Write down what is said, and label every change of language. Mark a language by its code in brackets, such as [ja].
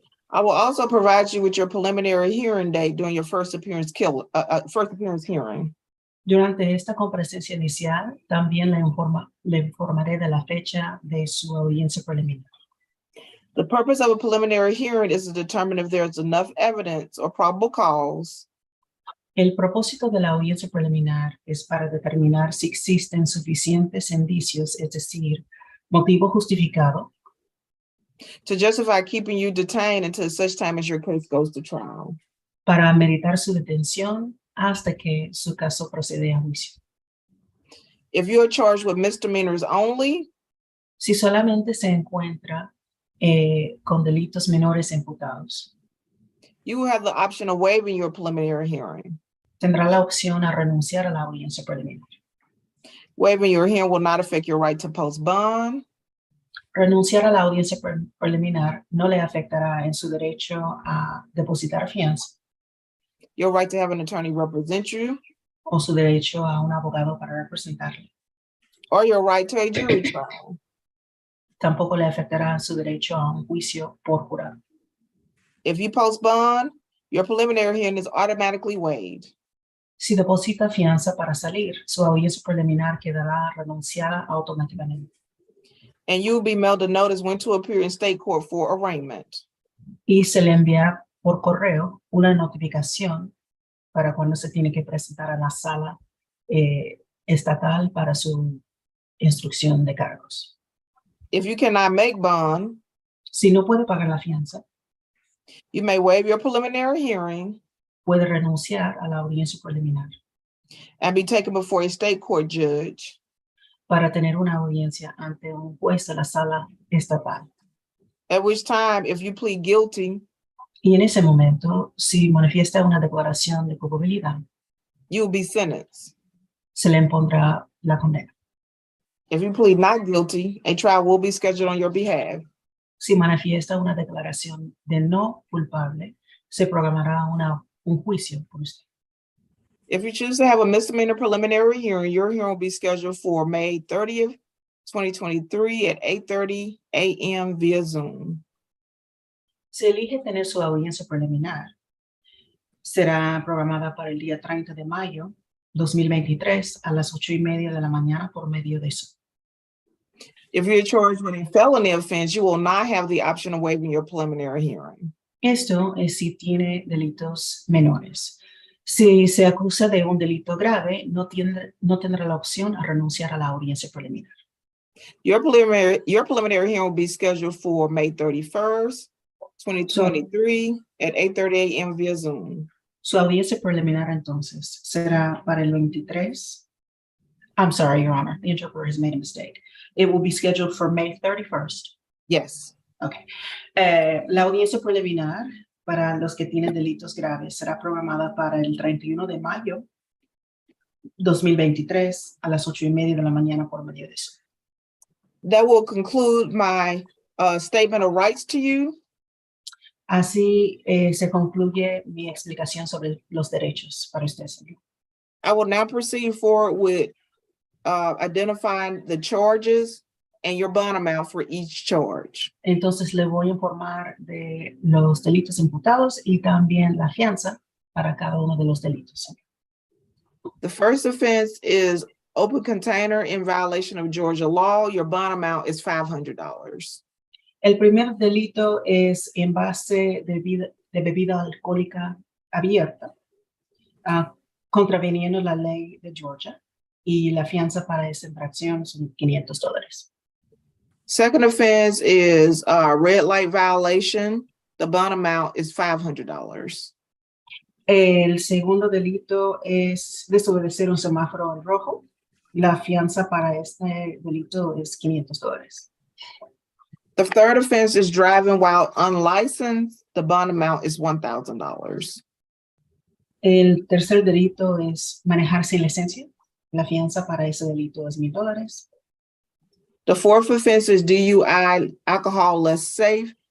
[en] I will also provide you with your preliminary hearing date during your first appearance hearing. [es] Durante esta comparecencia inicial, también le informaré de la fecha de su audiencia preliminar. [en] The purpose of a preliminary hearing is to determine if there's enough evidence or probable cause [es] El propósito de la audiencia preliminar es para determinar si existen suficientes indicios, es decir, motivo justificado, [en] to justify keeping you detained until such time as your case goes to trial. [es] para meritar su detención hasta que su caso procede a juicio. [en] If you are charged with misdemeanors only, [es] Si solamente se encuentra con delitos menores imputados, [en] you will have the option of waiving your preliminary hearing. [es] tendrá la opción a renunciar a la audiencia preliminar. [en] Waiving your hearing will not affect your right to post bond. [es] Renunciar a la audiencia preliminar no le afectará en su derecho a depositar fianza [en] Your right to have an attorney represent you, [es] o su derecho a un abogado para representarle. [en] or your right to a jury trial. [es] Tampoco le afectará su derecho a un juicio por jurado. [en] If you post bond, your preliminary hearing is automatically waived. [es] Si deposita fianza para salir, su audiencia preliminar quedará renunciada automáticamente. [en] And you will be mailed a notice when to appear in state court for arraignment. [es] Y se le enviará por correo una notificación para cuando se tiene que presentar a la sala estatal para su instrucción de cargos. [en] If you cannot make bond, [es] Si no puede pagar la fianza, [en] you may waive your preliminary hearing [es] puede renunciar a la audiencia preliminar [en] and be taken before a state court judge. [es] para tener una audiencia ante un juez de la sala estatal. [en] At which time, if you plead guilty, [es] Y en ese momento, si manifiesta una declaración de culpabilidad, [en] you will be sentenced. [es] se le impondrá la condena. [en] If you plead not guilty, a trial will be scheduled on your behalf. [es] Si manifiesta una declaración de no culpable, se programará un juicio por usted. [en] If you choose to have a misdemeanor preliminary hearing, your hearing will be scheduled for May 30th, 2023 at 8:30 a.m. via Zoom. [es] Si elige tener su audiencia preliminar, será programada para el día 30 de mayo 2023 a las 8:30 de la mañana por medio de Zoom. [en] If you're charged with a felony offense, you will not have the option of waiving your preliminary hearing. [es] Esto es si tiene delitos menores. Si se acusa de un delito grave, no tendrá la opción a renunciar a la audiencia preliminar. [en] Your preliminary hearing will be scheduled for May 31st, 2023 at 8:30 a.m. via Zoom. [es] Su audiencia preliminar entonces será para el 23. [en] I'm sorry, Your Honor, the interpreter has made a mistake. It will be scheduled for May 31st. Yes. Okay. [es] La audiencia preliminar para los que tienen delitos graves será programada para el 31 de mayo 2023 a las 8:30 de la mañana por medio de eso. [en] That will conclude my statement of rights to you. [es] Así se concluye mi explicación sobre los derechos para usted, señor. [en] I will now proceed forward with identifying the charges and your bond amount for each charge. [es] Entonces le voy a informar de los delitos imputados y también la fianza para cada uno de los delitos. [en] The first offense is open container in violation of Georgia law. Your bond amount is $500. [es] El primer delito es envase de bebida alcohólica abierta, contraveniendo la ley de Georgia, y la fianza para esta infracción son $500. [en] Second offense is red light violation. The bond amount is $500. [es] El segundo delito es desobedecer un semáforo en rojo. La fianza para este delito es $500. [en] The third offense is driving while unlicensed. The bond amount is $1,000. [es] El tercer delito es manejar sin licencia. La fianza para ese delito es $1,000. [en] The fourth offense is DUI, alcohol less safe.